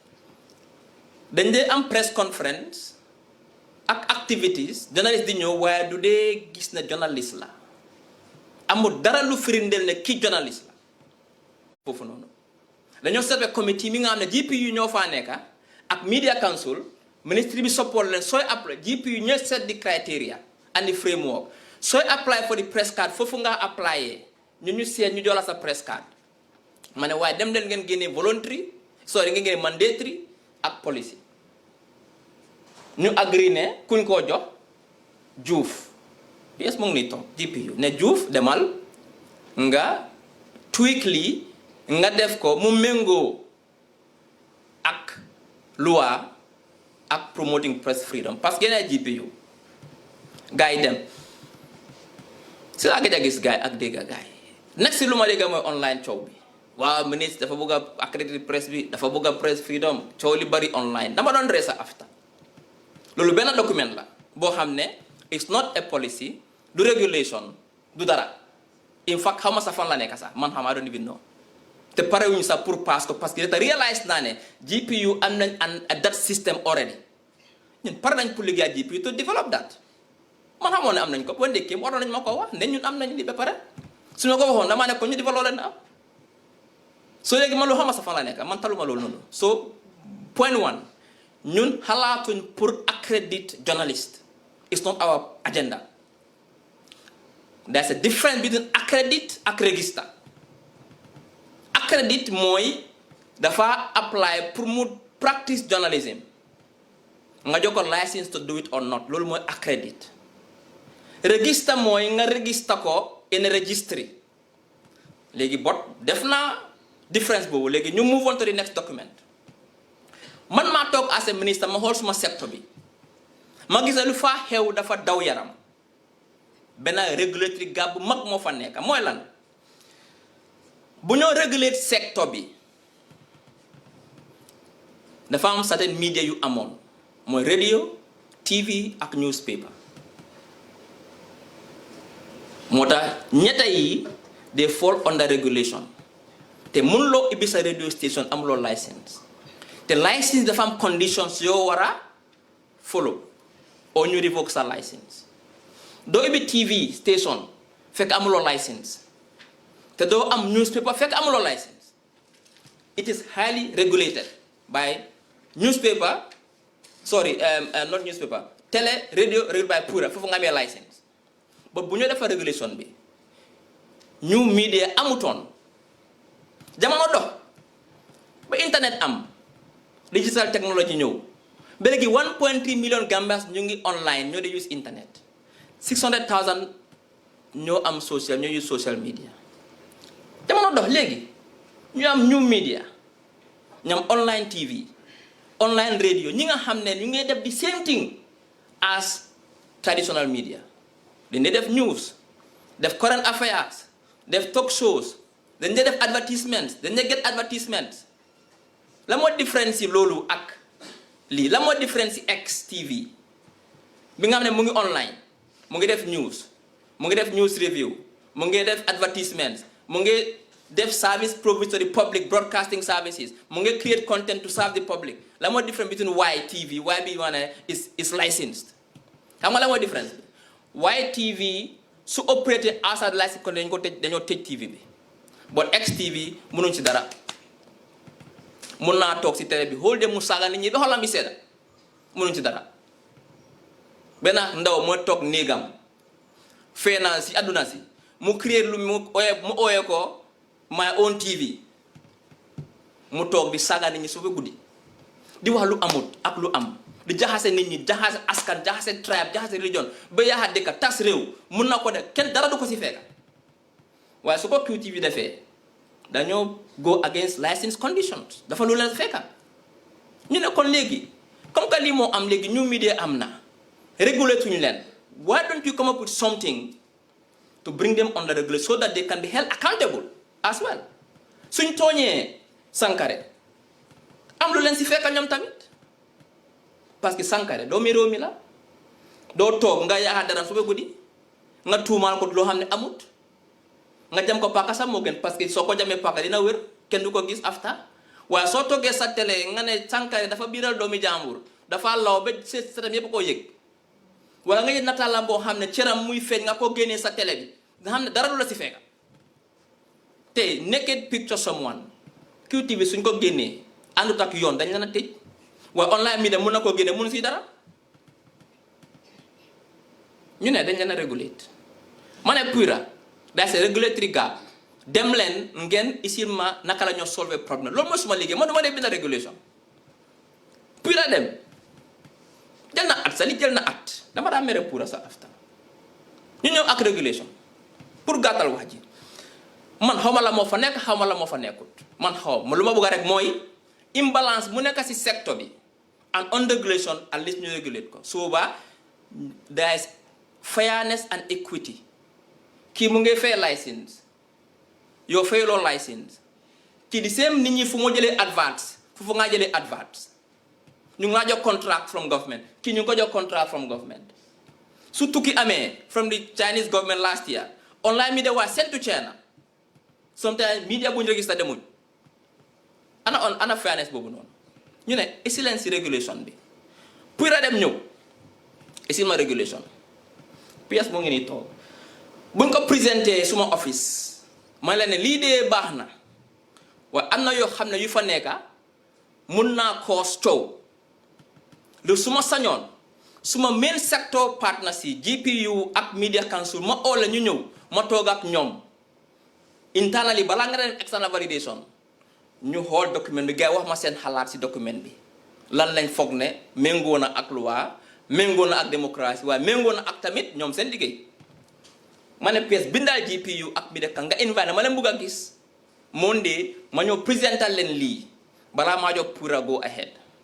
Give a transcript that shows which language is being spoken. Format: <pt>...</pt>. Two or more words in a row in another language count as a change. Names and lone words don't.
<wo>dañ dee am</wo> <en>press conference</en> <wo>ak activities journaliste di ñëw waaye du dee gis ne journaliste la amul dara lu firindeel ne kii journaliste la foofu noonu dañoo seetlu committee mi nga xam ne GPU ñoo faa nekka ak</wo> <en>media council ministry</en> <wo>bi support leen sooy apply GPU ñooy set di</wo> <en>criteria and the framework</en> <wo>sooy</wo> <en>apply for the press card</en> <wo>foofu nga applyé ñu seet ñu jox la sa</wo> <en>press card</en> <wo>ma ne waaye dem leen ngeen génnee voluntary ngeen génne mandatory ak policy ñu agree ne kuñ koo jox Juuf yes mu ngi nii toog GPU ne Juuf demal nga tweak lii nga def ko mu méngoo ak loi ak</wo> <en>promoting press freedom</en> <fr>parce que</fr> <wo>yeneen GPU gars yi dem si laa gëj a gis gars yi ak dégg gars yi next si lu ma dégg mooy online coow bi waaw ministre dafa bëgg a accréditer presse bi dafa bëgg a</wo> <en>press freedom</en> <wo>coow li bari online dama doon ree sa after loolu benn document la boo xam ne</wo> <en>it's not a policy</en> <wo>du regulation du dara</wo> <en>in fact</en> <wo>xaw ma sa fan la nekk sax man xam</wo> <en>I don't even know</en> <wo>te pare wuñu sax pour pass ko</wo> <fr>parce que</fr> <wo>te réalise naa ne GPU am nañ</wo> <en>that system already</en> <wo>ñun pare nañ pour liggéey GPU</wo> <en>to develop that</en> <wo>man xamoon ne am nañ ko boo ndekkee waroon nañ ma ko wax ne ñun am nañ li ba pare su ma ko waxoon damaa ne ko ñu develop leen am so léegi man lu xama sa fan la nekk man taluma loolu noonu so</wo> <en>point one</en> <wo>ñun xalaatuñ pour</wo> <en>accredit journalist it's not our agenda there's a difference between accredit</en> <wo>ak</wo> <en>register accredit</en> <wo>mooy dafa apply pour mu</wo> <en>practice journalism</en> <wo>nga jox ko</wo> <en>license to do it or not</en> <wo>loolu mooy accredit register mooy nga register ko</wo> <en>in registry</en> <wo>léegi bot def naa difference boobu léegi ñu</wo> <en>move on to the next document</en> <wo>man maa toog</wo> <en>as a</en> <wo>ministre ma xool suma secteur bi ma gis ne lu faa xew dafa daw yaram benn</wo> <en>regulatory gap</en> <wo>bu mag moo fa nekk mooy lan bu ñoo regulate secteur bi dafa am certain media yu amoon mooy radio TV ak newspaper moo tax ñetta yi</wo> <en>they fall under regulation</en> <wo>te mënuloo ibbi sa</wo> <en>radio station</en> <wo>amuloo license te license dafa am conditions yoo war a follow or ñu revoke sa license doo ibbi</wo> <en>TV station</en> <wo>fekk amuloo license te doo am newspaper fekk amuloo license</wo> <en>it is highly regulated by newspaper not newspaper</en> <wo>télé radio</wo> <en>regulated by PURA</en> <wo>foofu nga amee license ba bu ñu defar régulation bi</wo> <en>new media</en> <wo>amutoon jamono dox ba internet am</wo> <en>digital technology</en> <wo>ñëw ba léegi 1.3</wo> <en>million Gambians</en> <wo>ñu ngi online ñoo di</wo> <en>use internet</en> <wo>600,000 ñoo am ñoo</wo> <en>use social media</en> <wo>jamono dox léegi ñu am</wo> <en>new media</en> <wo>ñu am</wo> <en>online TV online radio</en> <wo>ñi nga xam ne ñu ngi def</wo> <en>the same thing as traditional media</en> <wo>dañ def news def</wo> <en>current affairs</en> <wo>def</wo> <en>talk shows</en> <wo>dañ def advertisements dañ</wo> <en>get advertisements</en> <wo>la moo différence yi loolu ak lii la moo différence yi X TV bi nga xam ne mu ngi online mu ngi def news mu ngi def</wo> <en>news review</en> <wo>mu ngi def advertisements mu ngi def</wo> <en>service provision to the public broadcasting services</en> <wo>mu ngi</wo> <en>create content to serve the public</en> <wo>la moo</wo> <en>difference between Y TV</en> <wo>Y bi</wo> <en>is licensed</en> <wo>xam nga la moo difference Y TV su operaté</wo> <en>outside license</en> <wo>kon dañoo tëj TV bi but X TV mënuñ ci dara mun naa toog si télé bi xool de mu saaga nit ñi ba xolam bi sedda mënuñ ci dara benn ndaw moo toog néegam feena si àdduna si mu créer lu mu ooyee ko</wo> <en>my own TV</en> <wo>mu toog di saaga nit ñi su ba guddi di wax lu amut ak lu am di jaxase nit ñi jaxase askan jaxase tribe jaxase religion ba yaaxa dëkka tas réew mun na ko def kenn dara du ko si fekka waaye su ko QTV defee dañoo</wo> <en>go against license conditions</en> <wo>dafa lu leen fekka ñu ne kon léegi</wo> <fr>comme que</fr> <wo>lii moo am léegi ñu media am na réguler tuñu</wo> <en>leen why don't you come up with something to bring them under regulation so that they can be held accountable as well</en> <wo>suñ tooñee Sankare am lu leen si fekk ñoom tamit</wo> <fr>parce que</fr> <en>Sankare</en> <wo>doomi réew mi la doo toog nga yaakaar dara suba guddi nga tuumaal ko loo xam ne amut nga jam ko paaka sax moo gën parce que soo ko jamee paaka dina wér kenn du ko gis after waaye soo toggee sa télé nga ne Sankare dafa biiral doomi jàmbur dafa law ba seetam yëpp koo yëg wala nga yëg nataalam boo xam ne cëram muy feeñ nga ko génnee sa télé bi nga xam ne dara du la si fekka te</wo> <en>naked picture someone</en> <wo>QTV suñ ko génnee àndut ak yoon dañ leen a tëj waaye</wo> <en>online media</en> <wo>mun na koo génne mun si dara ñu ne dañ leen a régulate ma ne Pura</wo> <en>that's a regulatory gap</en> <wo>dem leen ngeen isil ma naka la ñoo solve problème loolu mooy suma liggéey man duma dee bind régulation Pura dem jël na at sa li jël na at dama daa mere Pura sa afta ñu ñëw ak régulation pour gàttal wax ji man xaw ma la moo fa nekk xaw ma la moo fa nekkut man xaw ma lu ma bëgg rek mooy imbalance mu nekk si secteur bi</wo> <en>and under regulation at least</en> <wo>ñu régulate ko su boobaa</wo> <en>there is fairness and equity</en> <wo>kii mu ngi fay license yow fayuloo license kii di same nit ñi fu mu jëlee advance fu nga jëlee advance ñu ngi laa jox</wo> <en>contract from government</en> <wo>kii ñu ngi ko jox</wo> <en>contract from government</en> <wo>su tukki amee</wo> <en>from the Chinese government last year online media was sent to China sometimes media</en> <wo>bu ñu register demuñ ana fairness boobu noonu ñu ne excellence regulation bi Pura dem ñëw isil ma regulation pièce moo ngi nii toog buñ ko présenté suma office ma la ne lii dee baax na waaye am na yoo xam ne yu fa nekka mun naa cause coow lu suma sañoon suma</wo> <en>main sector partners</en> <wo>yi GPU ak media council ma oo la ñu ñëw ma toog ak ñoom internally balaa nga dem</wo> <en>external validation</en> <wo>ñu xool document bi gars wax ma seen xalaat si document bi lan lañ foog ne méngoo na ak loi méngoo na ak démocratie waaye méngoo na ak tamit ñoom seen liggéey ma ne pièce bindaal GPU ak media kan nga invité ma leen bëgg a gis Monday ma ñëw présental leen lii balaa maa jox Pura</wo> <en>go ahead</en>